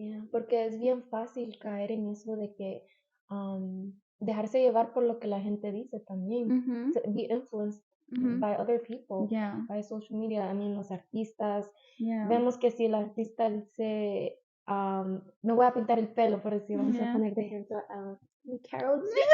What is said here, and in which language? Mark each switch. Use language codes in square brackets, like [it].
[es] Porque es bien fácil caer en eso de que dejarse llevar por lo que la gente dice también. [en] To be influenced by other people, by social media. I mean, [es] los artistas. Vemos que si el artista dice, me voy a pintar el pelo, por decir, vamos a poner de ejemplo a Karol G.